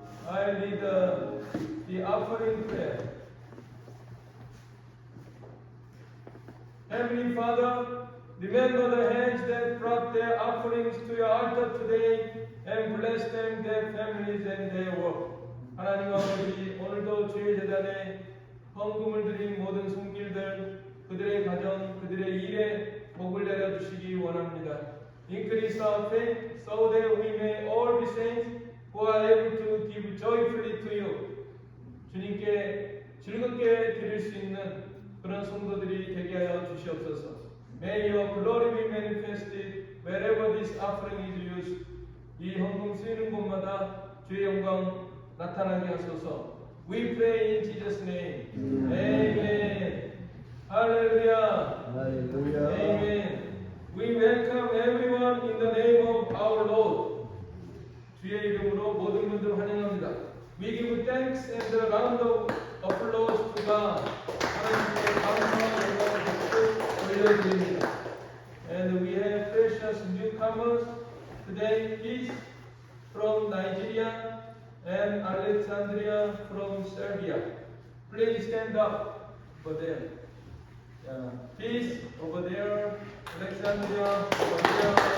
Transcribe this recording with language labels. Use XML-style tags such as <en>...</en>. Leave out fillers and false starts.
<en>I lead the offering prayer. Heavenly Father, remember the hands that brought their offerings to your altar today and bless them, their families, and their work.</en> <ko>하나님 아버지, 오늘도 주의 재단에 헌금을 드린 모든 손길들, 그들의 가정, 그들의 일에 복을 내려주시기 원합니다.</ko> <en>Increase our faith so that we may all be saints who are able to give joyfully to you.</en> <ko>주님께 즐겁게 드릴 수 있는 그런 성도들이 되게 하여 주시옵소서.</ko> <en>May your glory be manifested wherever this offering is used.</en> <ko>이 헌금 쓰이는 곳마다 주의 영광 나타나게 하소서.</ko> <en>We pray in Jesus' name. Amen. Hallelujah. Hallelujah. Amen. We welcome everyone in the name of our Lord.</en> <ko>주의 이름으로 모든 분들 환영합니다.</ko> <en>We give thanks and a round of applause to God.</en> <ko>하나님께 감사와 영광을 박수 올려드립니다.</ko> <en>And we have precious newcomers today. Peace from Nigeria and Alexandria from Serbia. Please stand up over there. Peace over there. Alexandria over there.</en>